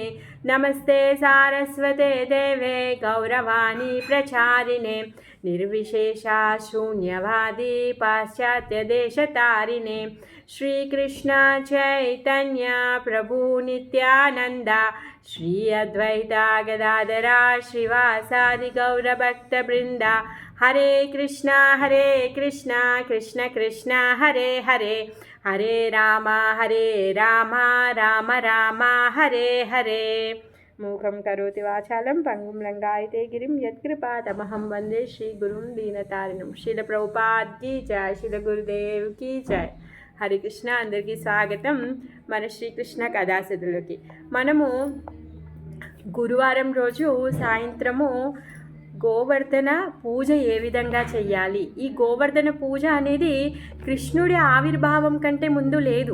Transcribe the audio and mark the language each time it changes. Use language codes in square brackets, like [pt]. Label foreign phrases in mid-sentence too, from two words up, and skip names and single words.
[sa] नमस्ते सारस्वते देवे गौरवाणी प्रचारिणे निर्विशेषा शून्यवादी पाश्चात्यदेशतारिणे. श्रीकृष्ण चैतन्य प्रभु नित्यानंदा श्री अद्वैता गदाधरा श्रीवासादि गौरभक्तवृंदा. हरे कृष्ण कृष्ण कृष्ण हरे हरे हरे राम राम राम हरे हरे. मूकं करोति वाचालं पंगुं लंघयते गिरिं यत्कृपातमहं वंदे श्रीगुरुं दीनतारिणं. [hi] శ్రీల ప్రభుపాద్ की जय, శ్రీల గురుదేవ్ की जय. [te] హరే కృష్ణ అందరికీ స్వాగతం మన శ్రీకృష్ణ కథాసుధలోకి. మనము గురువారం రోజు సాయంత్రము గోవర్ధన పూజ ఏ విధంగా చెయ్యాలి, ఈ గోవర్ధన పూజ అనేది కృష్ణుడి ఆవిర్భావం కంటే ముందు లేదు.